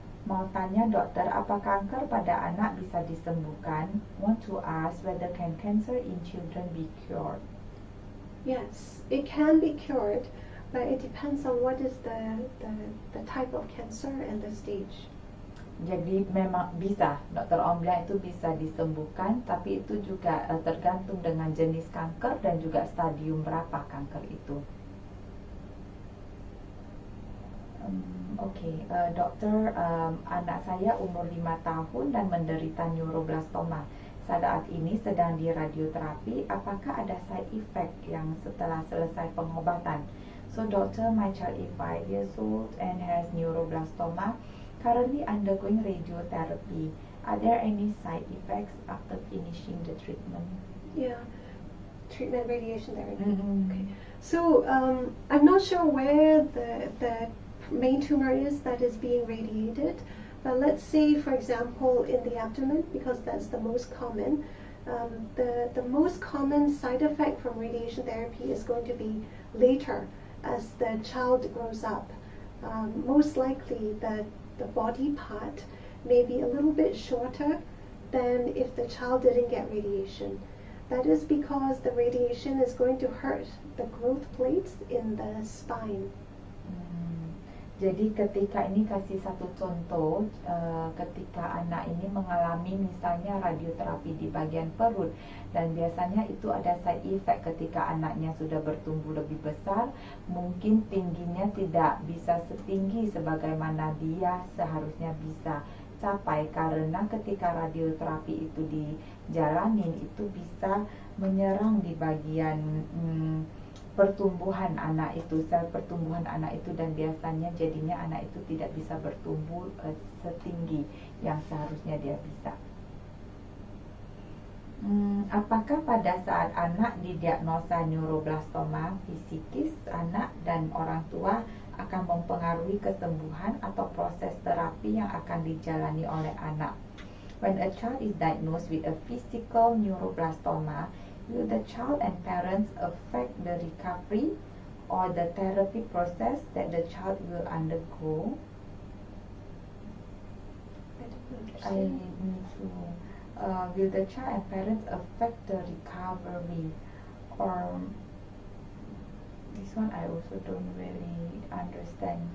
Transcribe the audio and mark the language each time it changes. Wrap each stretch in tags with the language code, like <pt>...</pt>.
<id>Mau tanya dokter, apa kanker pada anak bisa disembuhkan?</id> <en>Want to ask whether can cancer in children be cured? Yes, it can be cured, but it depends on what is the type of cancer and the stage.</en> <id>Jadi memang bisa, Dr. Om bilang itu bisa disembuhkan, tapi itu juga tergantung dengan jenis kanker dan juga stadium berapa kanker itu. Oke, dokter, anak saya umur 5 tahun dan menderita neuroblastoma. Saat ini sedang di radioterapi, apakah ada</id> <en>side effect</en> <id>yang setelah selesai pengobatan?</id> <en>So doctor, my child is 5 years old and has neuroblastoma, currently undergoing radiotherapy. Are there any side effects after finishing the treatment? Yeah, treatment radiation therapy. Okay. So I'm not sure where the main tumor is that is being radiated, but let's say, for example, in the abdomen, because that's the most common. The most common side effect from radiation therapy is going to be later as the child grows up. Most likely the body part may be a little bit shorter than if the child didn't get radiation. That is because the radiation is going to hurt the growth plates in the spine.</en> <id>Jadi ketika ini kasih satu contoh, ketika anak ini mengalami misalnya radioterapi di bagian perut, dan biasanya itu ada</id> <en>side effect</en> <id>ketika anaknya sudah bertumbuh lebih besar, mungkin tingginya tidak bisa setinggi sebagaimana dia seharusnya bisa capai, karena ketika radioterapi itu dijalanin itu bisa menyerang di bagian pertumbuhan anak itu, sel pertumbuhan anak itu, dan biasanya jadinya anak itu tidak bisa bertumbuh setinggi yang seharusnya dia bisa. Apakah pada saat anak didiagnosa neuroblastoma fisikis, anak dan orang tua akan mempengaruhi kesembuhan atau proses terapi yang akan dijalani oleh anak?</id> <en>When a child is diagnosed with a physical neuroblastoma, will the child and parents affect the recovery or the therapy process that the child will undergo? I need to. Will the child and parents affect the recovery, or this one I also don't really understand.</en>